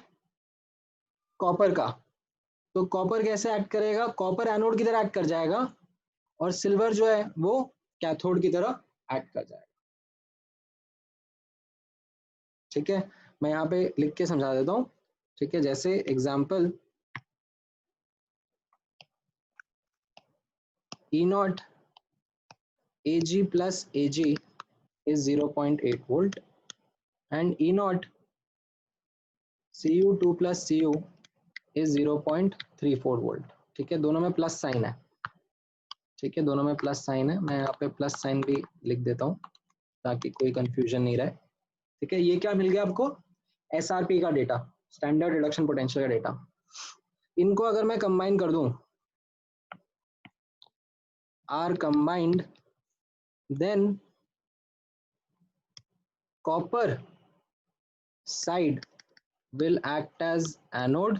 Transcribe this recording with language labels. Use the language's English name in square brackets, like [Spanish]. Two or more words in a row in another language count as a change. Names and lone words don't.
[Hindi] कॉपर का। तो कॉपर कैसे एक्ट करेगा? कॉपर एनोड की तरह एक्ट कर जाएगा और सिल्वर जो है वो कैथोड की तरह एक्ट कर जाएगा। ठीक है, मैं यहाँ पे लिख के समझा देता हूँ। ठीक है, जैसे [English] एग्जाम्पल E0 Ag plus Ag is 0.8 volt and E0 Cu2 plus Cu is 0.34 volt। [Hindi] ठीक है, दोनों में [English] plus sign [Hindi] है। ठीक है, दोनों में [English] plus sign [Hindi] है, मैं यहाँ पे [English] plus sign [Hindi] भी लिख देता हूँ ताकि कोई कंफ्यूजन नहीं रहे। ठीक है, ये क्या मिल गया आपको? SRP का डेटा, [English] standard reduction potential [Hindi] का डेटा। इनको अगर मैं कंबाइन कर दूं, [English] are combined, then copper side will act as anode.